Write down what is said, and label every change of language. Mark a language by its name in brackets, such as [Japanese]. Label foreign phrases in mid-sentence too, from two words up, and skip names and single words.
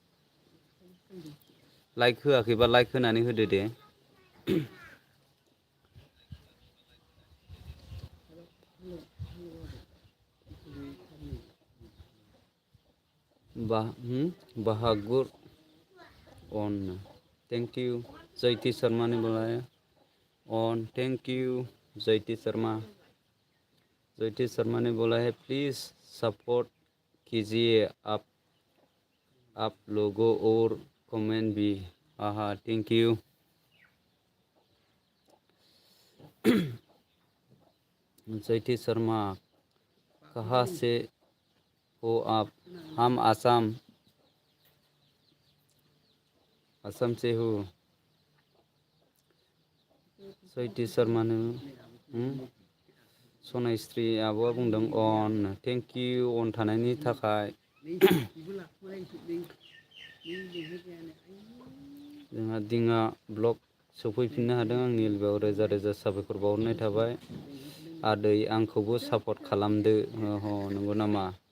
[Bodo] लाइक होआखैबा लाइक होनानै होदो दे बहागुर [Hindi] ऑन [English] thank you [Hindi] जयती शर्मा ने बुलाया ऑन [English] thank you [Hindi] जयती शर्मा ने बोला है प्लीज़ सपोर्ट कीजिए आप लोगों और कमेंट भी हाँ [English] thank you [Hindi] जयती शर्मा कहाँ से हो आप हम आसाम से हो [Bodo] जयती शर्मा ने सनायस्री आब'आ बुंदों अन [English] thank you [Bodo] अन थानायनि थाखाय जोंहा दिङा ब्लग सफैफिननो हादों आंनि एलबेआव रोजा रोजा साबायखर बावहरनाय थाबाय आदै आंखौबो सापर्ट खालामदो नंगौ नामा